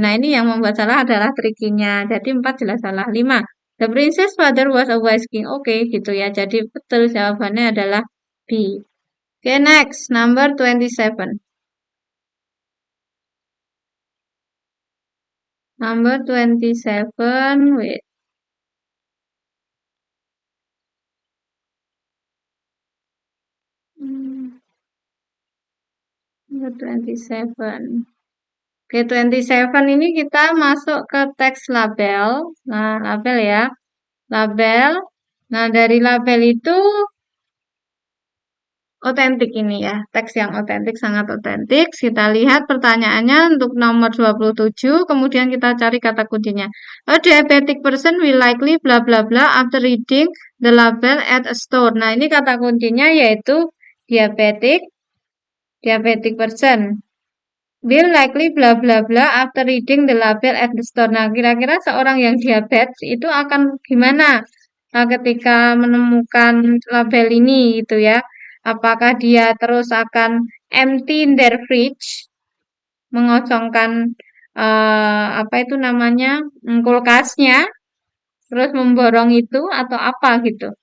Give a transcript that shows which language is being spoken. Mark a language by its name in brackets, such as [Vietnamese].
[Indonesian] Nah, ini yang membuat salah adalah tricky-nya. Jadi 4 jelas salah. [English] 5 the princess father was a wise king. [Indonesian] Oke gitu ya. Jadi betul jawabannya adalah B. [English] Oke, next number 27. Number 27, wait. Number 27. [Indonesian] Oke, 27 ini kita masuk ke teks label. Nah, label ya. Label. Nah, dari label itu otentik ini ya. Teks yang otentik, sangat otentik. Kita lihat pertanyaannya untuk nomor 27. Kemudian kita cari kata kuncinya. [English] A diabetic person will likely bla bla bla after reading the label at a store. [Indonesian] Nah, ini kata kuncinya yaitu diabetic person. [English] Will likely bla bla bla after reading the label at the store. [Indonesian] Nah, kira-kira seorang yang diabetes itu akan gimana ketika menemukan label ini gitu ya. Apakah dia terus akan [English] empty their fridge, [Indonesian] mengosongkan apa itu namanya kulkasnya, terus memborong itu atau apa gitu.